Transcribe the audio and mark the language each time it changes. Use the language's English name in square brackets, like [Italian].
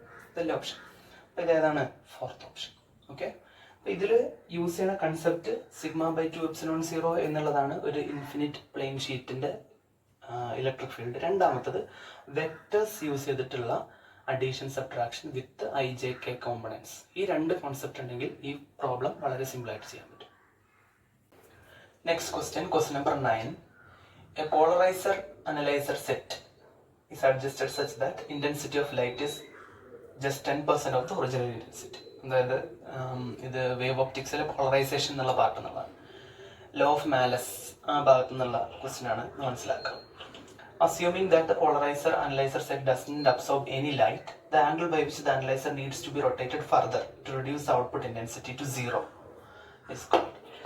[Malayalam] ഇതല്ലേ ഓപ്ഷൻ. അപ്പോൾ ഇതേതാണ് fourth option. Okay, അപ്പോൾ ഇതിൽ യൂസ് ചെയ്യുന്ന കൺസെപ്റ്റ് σ/2ε0 എന്നുള്ളതാണ് ഒരു ഇൻഫിനിറ്റ് പ്ലെയിൻ ഷീറ്റിൻ്റെ ഇലക്ട്രിക് ഫീൽഡ്. രണ്ടാമത്തത് വെക്ടേഴ്സ് യൂസ് ചെയ്തിട്ടുള്ള അഡീഷൻ സബ്ട്രാക്ഷൻ വിത്ത് IJK കോമ്പണൻസ്. ഈ രണ്ട് കോൺസെപ്റ്റ് ഉണ്ടെങ്കിൽ ഈ പ്രോബ്ലം വളരെ സിമ്പിളായിട്ട് ചെയ്യാൻ പറ്റും. Next question number 9. [English] A polariser analyser set is adjusted such that intensity of light is just 10% of the original intensity. [Malayalam] അതായത് ഇത് വേവ് ഒപ്റ്റിക്സിലെ പോളറൈസേഷൻ എന്നുള്ള പാർട്ട് എന്നുള്ളതാണ്. ലോ ഓഫ് മാലസ് ആ ഭാഗത്തു നിന്നുള്ള ക്വസ്റ്റ്യൻ ആണ് മനസ്സിലാക്കുക. [English] Assuming that the polarizer analyzer set doesn't absorb any light, the angle by which the analyzer needs to be rotated further to reduce the output intensity to 0 is called.